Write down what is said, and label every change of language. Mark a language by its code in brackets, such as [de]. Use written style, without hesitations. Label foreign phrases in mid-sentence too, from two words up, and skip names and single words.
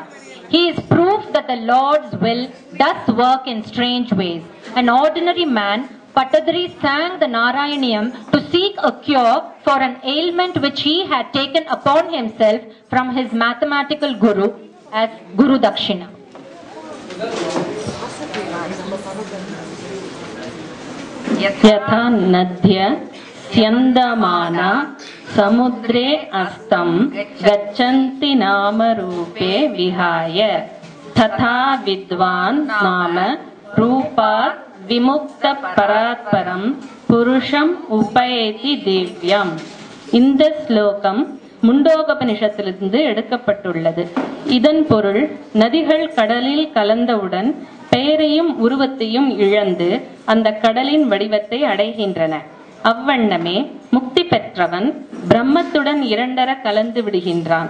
[en] He is proof that the Lord's will does work in strange ways. An ordinary man, Bhattadri sang the Narayaniyam to seek a cure for an ailment which he had taken upon himself from his mathematical guru as Guru Dakshina. [sa] यथा नद्य स्यन्दमाना समुद्रे अस्तं गच्छन्ति नामरूपे विहाय तथा विद्वान् नाम रूपात् विमुक्तपरात्परं पुरुषम् उपैति दिव्यम्. [ta] இந்த ஸ்லோகம் முண்டோகபனிஷத்திலிருந்து எடுக்கப்பட்டுள்ளது. இதன் பொருள், நதிகள் கடலில் கலந்தவுடன் பெயரையும் உருவத்தையும் இழந்து அந்த கடலின் வடிவத்தை அடைகின்றன. அவ்வண்ணமே முக்தி பெற்றவன் பிரம்மத்துடன் இரண்டர கலந்து விடுகின்றான்.